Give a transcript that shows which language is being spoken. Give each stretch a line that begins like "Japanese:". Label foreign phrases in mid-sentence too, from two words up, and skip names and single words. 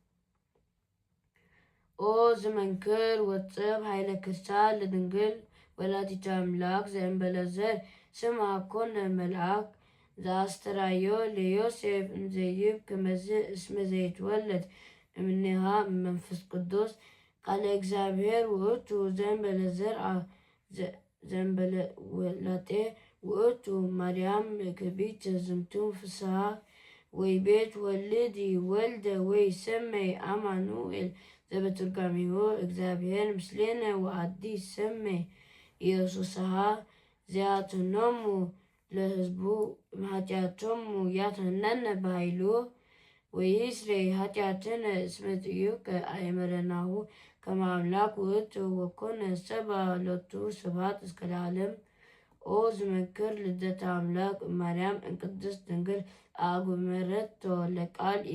Geez: ኦ ዝመንክር ወጽብ ኃይለ ክርስቲያን ለድንግል ወላዲተ አምላክ ዘእንበለ ዘር ስምዐ ኮነ መልአክ ዘአስተርአዮ ለዮሴፍ እምዘይብ ከመዝ እስመ ዘይትወለድ እምኔሃ መንፈስ ቅዱስ ቃለ እግዚአብሔር ውእቱ ዘእንበለ ዘርአ ዘእንበለ ወላጤ ውእቱ ማርያም ክቢት ዝምቱ ፍስሐ ወይቤት ወልዲ ወልደ ወይሰመይ አማኑኤል ዘበትርጓሜሁ እግዚአብሔር ምስሌነ ወአዲ ይሰመይ ኢየሱስሃ ዘያትኖሙ ለሕዝቡ ኃጢአቶሙ ያትነነ በኃይሉ ወይስረይ ኃጢአትነ እስመ ጥዩቀ አእመረናሁ ከመ አምላክ ውእቱ ወኮነ ሰብአ ሎቱ ስብሐት እስከ ለዓለም። ኦ ዝመንክር ልደተ አምላክ ማርያም እምቅድስት ድንግል አግመረቶ ለቃል